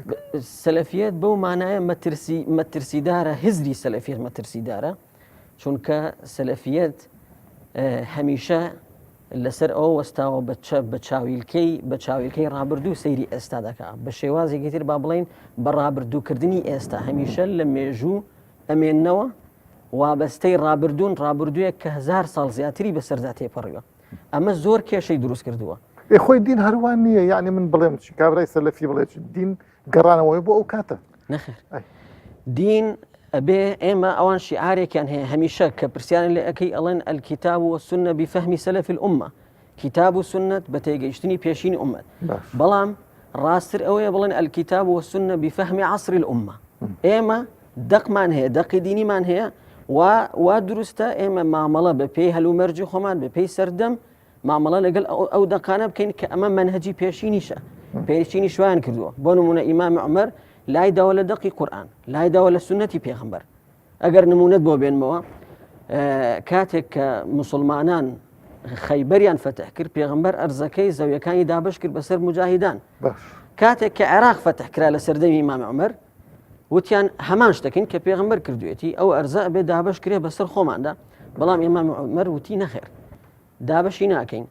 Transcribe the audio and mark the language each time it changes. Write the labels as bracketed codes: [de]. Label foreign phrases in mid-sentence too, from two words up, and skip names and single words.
[ckb] سەلەفیەت بەو مانایە مەترسیدارە هزری سەلەفیەت مەترسیدارە چونکە سەلەفیەت هەمیشە لەسەر ئەوە وەستاوە بە چاویلکەی ڕابردوو سەیری ئێستا دەکات بە شێوازێکی تر با بڵێن بە ڕابردووکردنی ئێستا هەمیشە لە مێژوو ئەمێننەوە وابەستەی ڕابردوویە کە 1000 ساڵ زیاتری بەسەردا تێپەڕیوە ئەمە زۆر کێشەی دروست کردووە خۆی دین هەروان نییە یعنی من بڵێم چی کابرای سەلەفی بڵێ دین گەڕانەوەی بۆ ئەو کاتە نەخێر دین ئەبێ ئێمە ئەوان شیعارێکیان هەیە هەمیشە کە پرسیان لێ ئەەکەی ئەڵێن [ar] الکتاب والسنة بفهم سلف الأمة [ckb] کتاب و سنت بە تێگەیشتنی پێشینی ئومەت بەڵام ڕاستتر ئەوەیە بڵێن [ar] الکتاب والسنة بفهم عصر الأمة [ckb] ئێمە دەقمان هەیە دەقی دینیمان هەیە وا دروستە ئێمە مامەڵە بە پێی هەلومەرجی خۆمان بە پێی سەردەم مامەڵە لەگەڵ ئەو دەقانە بکەین کە ئەمە منهەجی پێشینیشە پێشینی شویان کردووە بۆ نمونە ئیمام عومەر لای داوە لە دەقی قورئان لای داوە لە سنەتی پێغەمبەر ئەگەر نمونەت بۆ بێنمەوە کاتێک کە مسلمانان خەیبەریان فەتح کرد پێغەمبەر ئەرزەکەی زەویەکانی دابش کرد بەسەر مجاهیدان کاتێک کە عێراق فەتح کرا لە سەردەمی ئیمام عومەر وتیان هەمان شتەکەین کە پێغەمبەر کردوێتی ئەو ئەرزە ئەبێ دابش کرێ بەسەر خۆماندا بەڵام ئیمام عومەر وتی نەخێر دابشی ناکەین